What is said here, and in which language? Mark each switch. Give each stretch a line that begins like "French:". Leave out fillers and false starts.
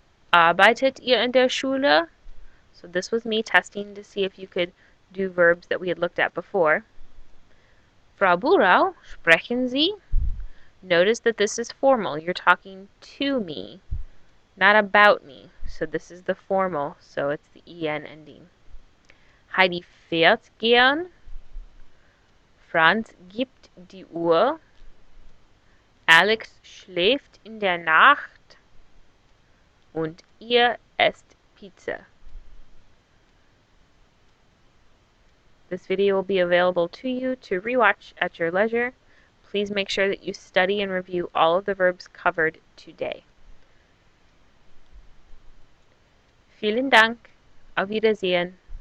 German: Arbeitet ihr in der Schule?
English: So this was me testing to see if you could do verbs that we had looked at before.
German: Frau Burau, sprechen Sie?
English: Notice that this is formal. You're talking to me, not about me. So this is the formal, so it's the en ending.
German: Heidi fährt gern. Franz gibt die Uhr. Alex schläft in der Nacht. Und ihr esst Pizza.
English: This video will be available to you to rewatch at your leisure. Please make sure that you study and review all of the verbs covered today.
German: Vielen Dank. Auf Wiedersehen.